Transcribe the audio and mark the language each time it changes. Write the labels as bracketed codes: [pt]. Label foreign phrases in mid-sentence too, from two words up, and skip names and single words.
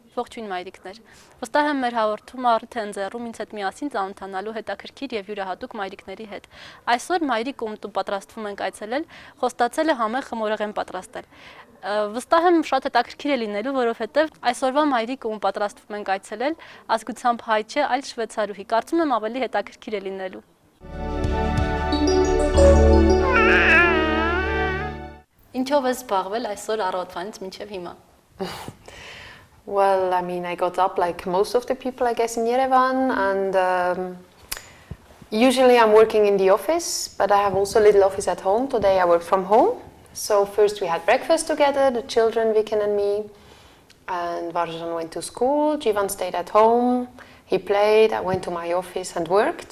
[hy] Ողջույն մայրիկներ։ Վստահ եմ մեր հաղորդումը արդեն ձեռում ինձ հետ միասին ծանոթանալու հետաքրքիր եւ յուրահատուկ մայրիկների հետ։ Այսօր մայրիկ ում պատրաստվում ենք այցելել, խոստացել է համեղ խմորեղեն պատրաստել։ Վստահ եմ շատ հետաքրքիր է լինելու, որովհետեւ այսօրվա մայրիկ ում պատրաստվում ենք այցելել, ազգությամբ հայ չէ, այլ շվեյցարուհի։ Կարծում եմ ավելի հետաքրքիր է լինելու։ Ինչով ես զբաղվել այսօր առավոտվանից մինչև հիմա։ [en] Well, I mean, I got up like most of the people, I guess, in Yerevan, and usually I'm working in the office, but I have also a little office at home. Today I work from home. So first we had breakfast together, the children, Viken and me, and Varjan went to school, Jivan stayed at home, he played, I went to my office and worked.